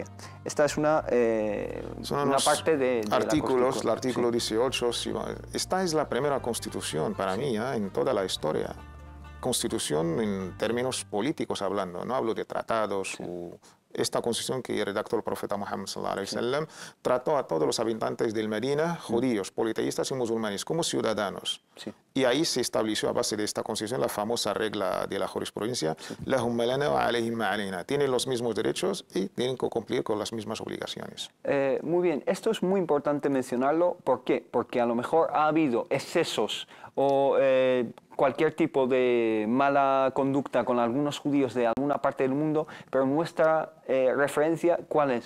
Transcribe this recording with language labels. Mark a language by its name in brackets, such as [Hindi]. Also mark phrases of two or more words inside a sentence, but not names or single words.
[Spanish] Esta es una parte de artículos, el la artículo 18. Esta es la primera constitución para mí en toda la historia. Constitución en términos políticos hablando, no hablo de tratados. Esta constitución que redactó el profeta Muhammad [Arabic] صلى الله عليه وسلم [Spanish] trató a todos los habitantes del Medina, judíos, politeístas y musulmanes, como ciudadanos. Y ahí se estableció a base de esta constitución la famosa regla de la jurisprudencia, [Arabic] لهم ما لنا وعليهم ما علينا. [Spanish] Tienen los mismos derechos y tienen que cumplir con las mismas obligaciones. Muy bien, esto es muy importante mencionarlo. ¿Por qué? Porque a lo mejor ha habido excesos o cualquier tipo de mala conducta con algunos judíos de alguna parte del mundo, pero nuestra referencia, ¿cuál es?